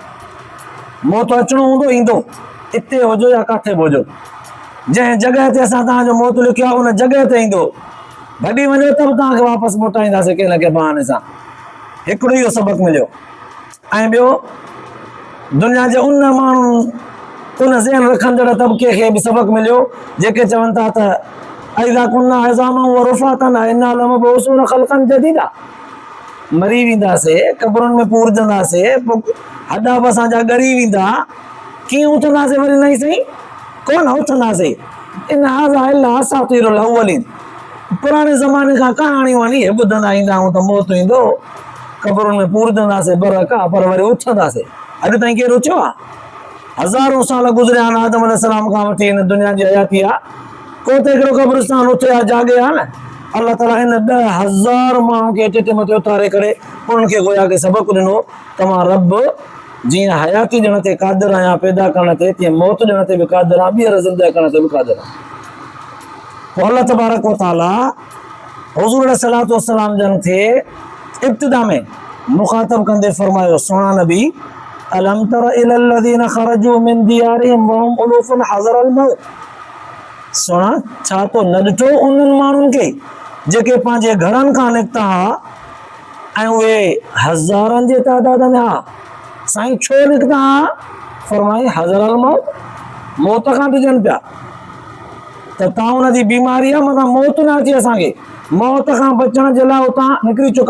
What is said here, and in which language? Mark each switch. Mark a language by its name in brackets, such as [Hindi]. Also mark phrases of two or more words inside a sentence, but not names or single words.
[Sindhi] मौत अचिणो हूंदो ईंदो, हिते हुजो या काथे बि हुजो, जंहिं जॻह ते असां तव्हांजो मौत लिखियो आहे उन जॻह ते ईंदो, भॼी वञो त बि तव्हांखे वापसि मोटाईंदासीं कंहिं न कंहिं बहाने सां। हिकिड़ो इहो सबक़ मिलियो। ऐं ॿियो, दुनिया जे उन माण्हुनि उन ज़हन रखंदड़ तबिके खे बि सबक़ मिलियो जेके चवनि था त [Arabic] أإذا كنا عظاما ورفاتا أإنا لمبعوثون خلقا جديدا, [Sindhi] मरी वेंदासीं, क़बरुनि में पूरजंदासीं, पोइ हॾा बि असांजा ॻरी वेंदा, कीअं उथंदासीं वरी नई सही, कोन उथंदासीं। [Arabic] إن هذا إلا أساطير الأولين, [Sindhi] पुराणे ज़माने खां कहाणियूं आहिनि, इहे ॿुधंदा ईंदा आहियूं त मौत ईंदो, क़बरुनि में पूरजंदासीं, बरक़ा, पर वरी उथंदासीं। अॼु ताईं केरु उथियो आहे? हज़ारों साल गुज़रिया आहिनि आदम अलैहिस्सलाम खां वठी हिन दुनिया जी हयाती आहे, को त हिकिड़ो क़ब्रिस्तान उथियो आहे, जाॻे आहे न। [Arabic] الله تعالى [Sindhi] हिन 10,000 माण्हुनि खे टिट मथे उतारे करे उन्हनि खे गोया खे सबक़ ॾिनो त मां रब जीअं हयाती ॾियण ते क़ादिर आहियां पैदा करण ते, तीअं मौत ॾियण ते बि क़ादिर आहियां, ॿीहर ज़िंदा करण ते बि क़ादिर आहियां। पोइ [Arabic] الله تبارك وتعالى [Sindhi] हुज़ूर [Arabic] عليه الصلاة والسلام [Sindhi] जन खे इब्तिदा में मुखातब कंदे फरमायो, सुहिणा नबी, [Arabic] ألم تر إلى الذين خرجوا من ديارهم وهم ألوف حذر الموت, [Sindhi] सुहिणा छा तो न ॾिठो उन्हनि माण्हुनि खे जेके पंहिंजे घरनि खां निकिता हुआ ऐं उहे हज़ारनि जे तइदाद में हा। साईं छो निकिता हुआ? फरमाई [Arabic] حذر الموت, [Sindhi] मौत खां डिॼनि पिया त तव्हां हुन जी बीमारी आहे, मथां मौत न अचे असांखे, मौत खां बचण जे लाइ उतां निकिरी चुका।